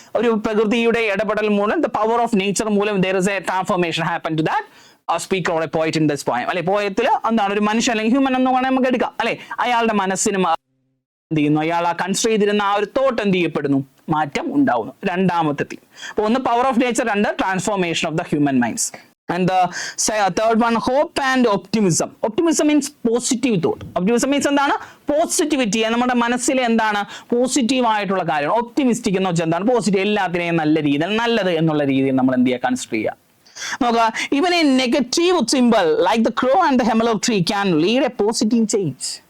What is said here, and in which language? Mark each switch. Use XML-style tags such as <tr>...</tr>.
<ml>ഒരു പ്രകൃതിയുടെ ഇടപെടൽ മൂലം,</ml> <en>The power of nature മൂലം there is a transformation happen to that speaker or a poet in this poem അല്ലെ.</en> <ml>പോയത്തിൽ ഒരു മനുഷ്യൻ അല്ലെങ്കിൽ ഹ്യൂമൻ എന്ന് വേണമെങ്കിൽ നമുക്ക് എടുക്കാം അല്ലെ. അയാളുടെ മനസ്സിനും എന്ത് ചെയ്യുന്നു, അയാൾ കൺസിഡർ ചെയ്തിരുന്ന ആ ഒരു തോട്ട് എന്ത് ചെയ്യപ്പെടുന്നു, മാറ്റം ഉണ്ടാവുന്നു. രണ്ടാമത്തെ തീം.</ml> <en>അപ്പൊ ഒന്ന് power of nature, രണ്ട് transformation of the human minds. And the third one, hope and optimism. Optimism means positive thought.</en> <ml>Optimism means എന്താണ്, പോസിറ്റിവിറ്റി. നമ്മുടെ മനസ്സിലെ എന്താണ് പോസിറ്റീവ് ആയിട്ടുള്ള കാര്യം. ഒപ്റ്റിമിസ്റ്റിക് എന്ന് വെച്ചാൽ എന്താണ്, പോസിറ്റീവ്, എല്ലാത്തിനെയും നല്ല രീതിയിൽ, നല്ലത് എന്നുള്ള രീതിയിൽ നമ്മൾ എന്ത് ചെയ്യുക, കൺസിഡർ ചെയ്യുക. നോക്കുക,</ml> <en>even a negative symbol like the crow and the hemlock tree can lead a positive change.</en>